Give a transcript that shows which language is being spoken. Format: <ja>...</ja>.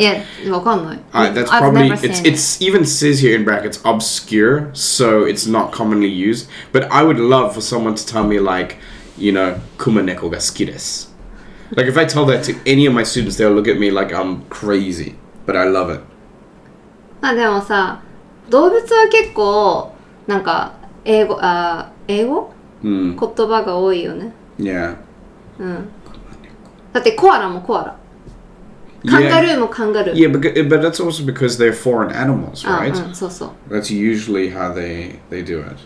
<ja>Yeah, わかんない。</ja> <en>That's I've probably never seen it's even says here in brackets obscure, so it's not commonly used. But I would love for someone to tell me like, you know, kumaneko ga suki desu. Like if I tell that to any of my students, they'll look at me like I'm crazy. But I love it.</en> <ja>まあでもさ、動物は結構なんか英語、言葉が多いよね。</ja> <en>Yeah.</en> <ja>だってコアラもコアラ。カンガルーもカンガルー。</ja> <en>Yeah, but that's also because they're foreign animals, right?</en> <ja>そうそう。</ja> <en>That's usually how they do it.</en>